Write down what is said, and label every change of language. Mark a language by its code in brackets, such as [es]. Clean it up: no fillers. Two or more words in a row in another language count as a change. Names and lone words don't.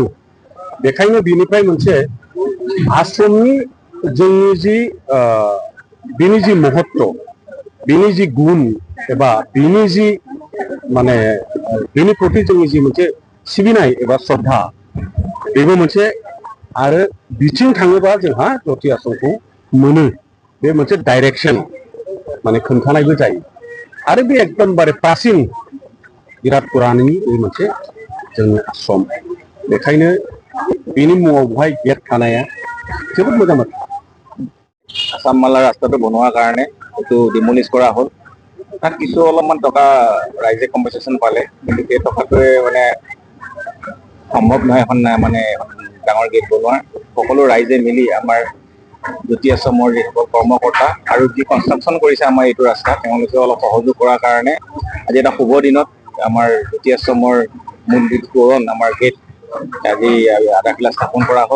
[brx] बेखायनो बिनिफ्राय मोनसे आश्रमनि जोंनि जि बिनि जि महत्व, बिनि जि गुन एबा बिनि जि माने बिनि प्रति जोंनि जि मोनसे सिबिनाय एबा श्रद्धा बेबो मोनसे आरो बिथिं थाङोबा जोंहा ज्योति आश्रमखौ मोनो। बे मोनसे डाइरेक्सन माने खोन्थानायबो जायो आरो बे एकदमबारे प्राचिन बिराद पुरानि बे मोनसे जोंनि आश्रम। बेखायनो बिनि मुङाव बेवहाय गेट थानाया जोबोद मोजां बाथ्रा। [as] আসামমালা ৰাস্তাটো বনোৱাৰ কাৰণে এইটো ডিমলিছ কৰা হ'ল। তাত কিছু অলপমান টকা ৰাইজে কম্পেনচেশ্যন পালে, কিন্তু সেই টকাটোৱে মানে সম্ভৱ নহয় এখন মানে ডাঙৰ গেট বনোৱা। সকলো ৰাইজে মিলি আমাৰ জ্যোতি আশ্ৰমৰ যিসকল কৰ্মকৰ্তা আৰু যি কনষ্ট্ৰাকশ্যন কৰিছে আমাৰ এইটো ৰাস্তা, তেওঁলোকে অলপ সহযোগ কৰাৰ কাৰণে আজি এটা শুভ দিনত আমাৰ জ্যোতি আশ্ৰমৰ মূল গেট তোৰণ আমাৰ গেট আজি আধাৰশিলা স্থাপন কৰা হ'ল।